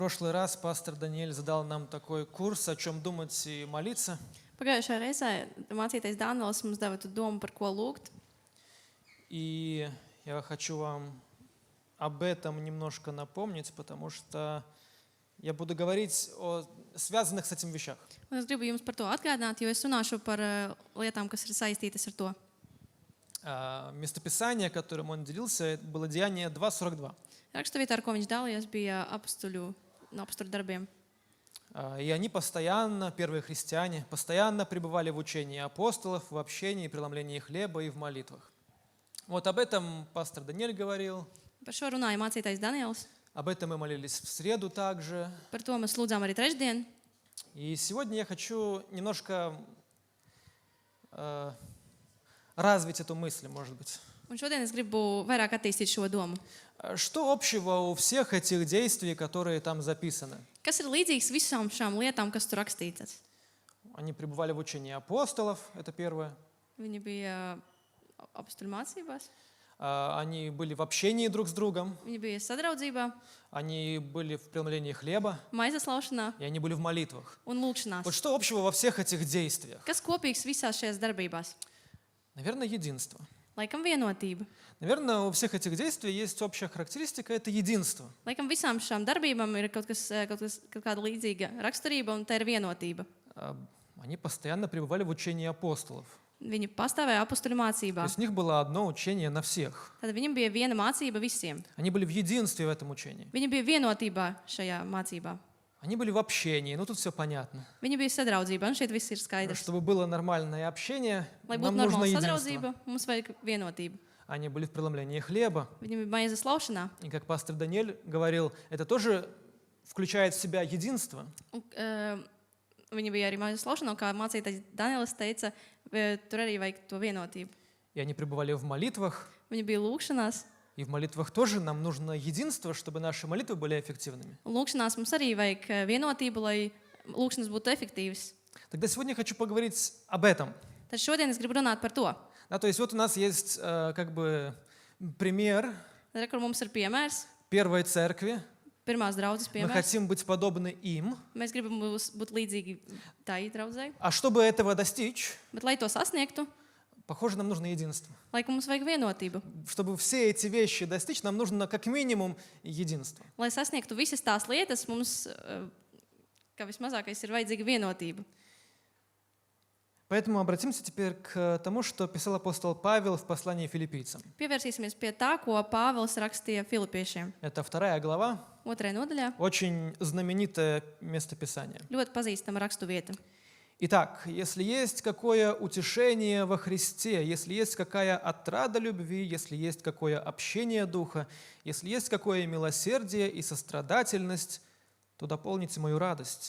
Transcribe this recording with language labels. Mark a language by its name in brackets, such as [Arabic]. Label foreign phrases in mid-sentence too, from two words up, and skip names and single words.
[Russian] прошлый раз пастор Даниэль задал нам такой курс, о чем думать и молиться. [Latvian] Pagājušajā reizē mācītais Dānēls mums deva domu, par ko lūgt. [Russian] И я хочу вам об этом немножко напомнить, потому что я буду говорить о связанных с этим вещах. [Latvian] Un es gribu jums par to atgādināt, jo es runāšu par lietām, kas ir saistītas ar to. [Russian] Местописание, которым он делился, было Деяние 2:42. [Latvian] Raksturvietā, ar ko viņš dalījās, bija apstuļu darbiem. [Russian] И они постоянно, первые христиане, постоянно пребывали в учении апостолов, в общении, преломлении хлеба и в молитвах. Вот об этом пастор Даниэль говорил, [Latvian] Par šo runāja mācītais Daniels. [Russian] об этом мы молились в среду также. [Latvian] Par to mēs lūdzām arī trešdien. [Russian] И сегодня я хочу немножко развить эту мысль, может быть. [Latvian] Un šodien es gribu vairāk attīstīt šo domu. [Russian] Что общего у всех этих действий, которые там записаны? [Latvian] Kas ir līdzīgs visām šām lietām, kas tur rakstītas? [Russian] Они пребывали в учении апостолов, это первое. [Latvian] Viņi bija apstuļu mācībās, [Russian] Они были в общении друг с другом, [Latvian] viņi bija sadraudzībā, [Russian] они были в преломлении хлеба, [Latvian] maizes laušanā [Russian] и они были в молитвах. [Latvian] un lūgšanās. [Russian] Вот что общего во всех этих действиях? [Latvian] Kas kopīgs visās šajās darbībās? [Russian] Наверное, единство. [Latvian] Laikam vienotība. [Russian] Наверное, у всех этих действий есть общая характеристика – это единство. [Latvian] Laikam visām šām darbībām ir kaut kāda līdzīga raksturība, un tā ir vienotība. [Russian] Они постоянно пребывали в учении апостолов. [Latvian] Viņi pastāvēja apstuļu [Russian] То [Latvian] mācībā. [Russian] есть у них было одно учение на всех. [Latvian] Tad viņam bija viena mācība visiem. [Russian] Они были в единстве в этом учении. [Latvian] Viņi bija vienotībā šajā mācībā. [Russian] Они были в общении, ну тут все понятно. [Latvian] Viņi bija sadraudzība, un šeit viss ir skaidrs. [Russian] Чтобы было нормальное общение, [Latvian] Lai [Russian] нам [Latvian] būtu [Russian] нужно [Latvian] normāla [Russian] единство. [Latvian] sadraudzība, mums vajag vienotība. [Russian] Они были в преломлении хлеба. [Latvian] Viņi bija maizes laušanā. [Russian] И как пастор Даниэль говорил, это тоже включает в себя единство. [Latvian] Un, viņi bija arī maizes laušanā, un kā mācītājs Daniels teica, tur arī vajag to vienotību. [Russian] И они пребывали в молитвах. [Latvian] Viņi bija lūgšanās. [Russian] И в молитвах тоже нам нужно единство, чтобы наши молитвы были эффективными. [Latvian] Un lūgšanās mums arī vajag vienotību, lai lūgšanas būtu efektīvas. [Russian] Тогда сегодня я хочу поговорить об этом. [Latvian] Tad šodien es gribu runāt par to. [Russian] Да, то есть вот у нас есть как бы пример [Latvian] Re, kur mums ir piemērs, [Russian] первой церкви. [Latvian] pirmās draudzes [Russian] Мы [Latvian] piemērs. [Russian] хотим быть подобны им. [Latvian] Mēs gribam būt līdzīgi tai draudzei, [Russian] А чтобы этого достичь, [Latvian] bet, lai to sasniegtu, [Russian] похоже, нам нужно единство. [Latvian] laikam mums vajag vienotību. [Russian] Чтобы все эти вещи достичь, нам нужно как минимум единство. [Latvian] Lai sasniegtu visas tās lietas, mums, kā vismazākais, ir vajadzīga vienotība. [Russian] Поэтому обратимся теперь к тому, что писал апостол Павел в послании филиппийцам. [Latvian] Pievērsīsimies pie tā, ko Pāvils rakstīja Filipiešiem. [Russian] Это 2 глава, [Latvian] 2. nodaļā [Russian] очень знаменитое местописание. [Latvian] ļoti pazīstama rakstu vieta. [Russian] Итак, если есть какое утешение во Христе, если есть какая отрада любви, если есть какое общение Духа, если есть какое милосердие и сострадательность, то дополните мою радость.